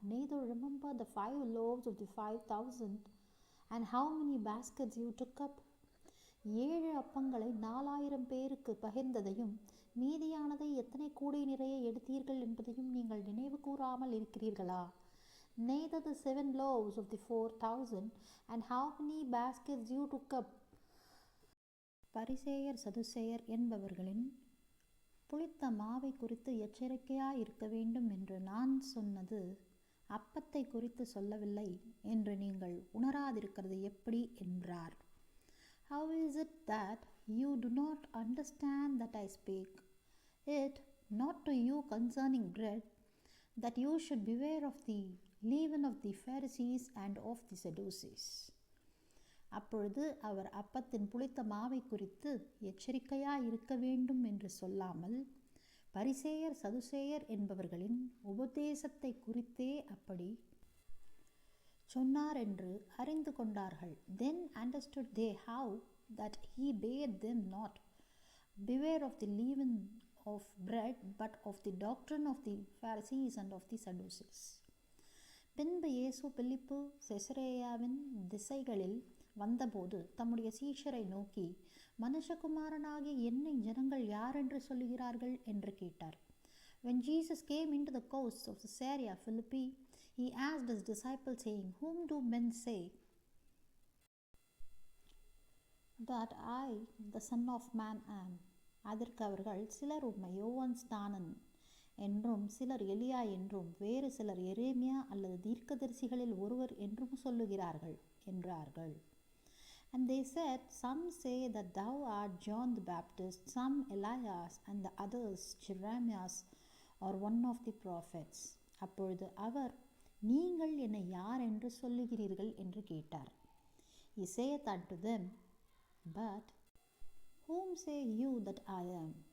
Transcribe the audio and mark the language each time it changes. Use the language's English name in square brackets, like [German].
[English] Neither remember the 5 loaves of the 5,000 and how many baskets you took up? [Tamil] 7 அப்பங்களை 4000 பேருக்கு பகிர்ந்ததையும் மீதியானதை எத்தனை கூடை நிறைய எடுத்தீர்கள் என்பதையும் நீங்கள் நினைவு கூறாமல் இருக்கிறீர்களா? [English] Neither the 7 loaves of the 4,000 and how many baskets you took up? [Tamil] பரிசேயர் சதுசேயர் என்பவர்களின் புளித்த மாவை குறித்து எச்சரிக்கையாயிருக்க வேண்டும் என்று நான் சொன்னது அப்பத்தை குறித்து சொல்லவில்லை என்று நீங்கள் உணராதிருக்கிறது எப்படி என்றார். [English] How is it that you do not understand that I speak it not to you concerning bread, that you should beware of the leaven of the Pharisees and of the Sadducees? [Tamil] அப்பொழுது அவர் அப்பத்தின் புளித்த மாவை குறித்து எச்சரிக்கையாயிருக்க வேண்டும் என்று சொல்லாமல், பரிசேயர் சதுசேயர் என்பவர்களின் உபதேசத்தை குறித்தே அப்படி சொன்னார் என்று அறிந்து கொண்டார்கள். [English] Then understood they how that he bade them not beware of the leaven of bread, but of the doctrine of the Pharisees and of the Sadducees. [Tamil] பின்பு இயேசு பிலிப்பு செசரேயாவின் திசைகளில் வந்தபோது தம்முடைய சீஷரை நோக்கி, மனுஷகுமாரனாகிய என்னை ஜனங்கள் யாரென்று சொல்லுகிறார்கள் என்று கேட்டார். [English] When Jesus came into the coasts of Caesarea Philippi, he asked his disciples, saying, Whom do men say that I, the Son of Man, am? [Tamil] அதற்கு அவர்கள், சிலர் உம்மை யோவான் ஸ்நானன் என்றும், சிலர் எலியா என்றும், வேறு சிலர் எரேமியா அல்லது தீர்க்கதரிசிகளில் ஒருவர் என்றும் சொல்லுகிறார்கள் என்றார்கள். [English] And they said, Some say that thou art John the Baptist, some Elias, and the others Jeremias or one of the prophets. [Tamil] அப்பொழுது அவர், நீங்கள் என்னை யார் என்று சொல்லுகிறீர்கள் என்று கேட்டார். [English] He saith unto them, But whom say you that I am?